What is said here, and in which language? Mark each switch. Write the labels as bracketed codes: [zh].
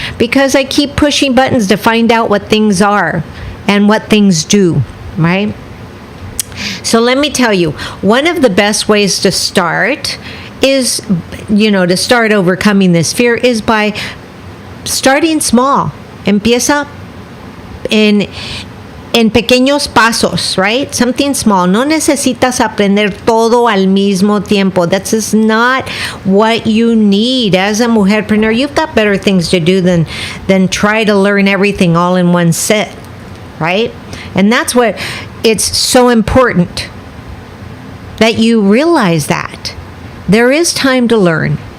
[en] Because I keep pushing buttons to find out what things are and what things do, right? So let me tell you, one of the best ways to start is, to start overcoming this fear is by starting small. [es] Empieza en pequeños pasos, [en] right? Something small. [es] No necesitas aprender todo al mismo tiempo. [en] That's just not what you need as a mujerpreneur. You've got better things to do than try to learn everything all in one sit, right? And that's what it's so important that you realize that there is time to learn.